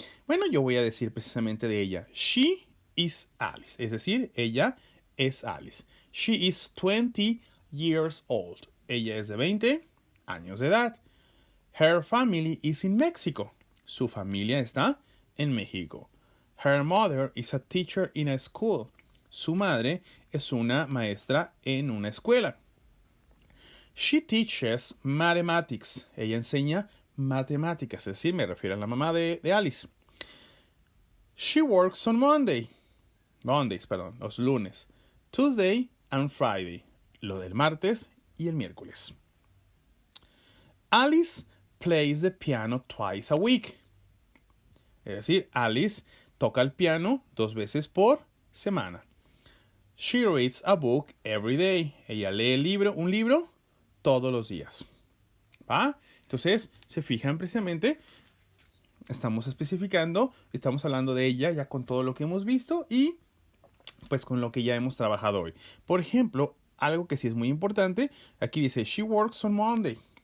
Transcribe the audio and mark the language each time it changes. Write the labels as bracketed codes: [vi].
[es] Bueno, yo voy a decir precisamente de ella, [en] she is Alice, [es] es decir, ella es Alice. [en] She is 20 years old. [es] Ella es de 20 años de edad. [en] Her family is in Mexico. [es] Su familia está en México. [en] Her mother is a teacher in a school. [es] Su madre es una maestra en una escuela. [en] She teaches mathematics. [es] Ella enseña matemáticas, es decir, me refiero a la mamá de Alice. [en] She works on Mondays, [es] los lunes. [en] Tuesday and Friday, [es] lo del martes y el miércoles. [en] Alice plays the piano twice a week. [es] Es decir, Alice toca el piano 2 veces por semana. [en] She reads a book every day. [es] Ella lee un libro todos los días. ¿Va? Entonces, se fijan precisamente, estamos especificando, estamos hablando de ella ya con todo lo que hemos visto y pues con lo que ya hemos trabajado hoy. Por ejemplo, algo que sí es muy importante, aquí dice, [en] she works on Mondays.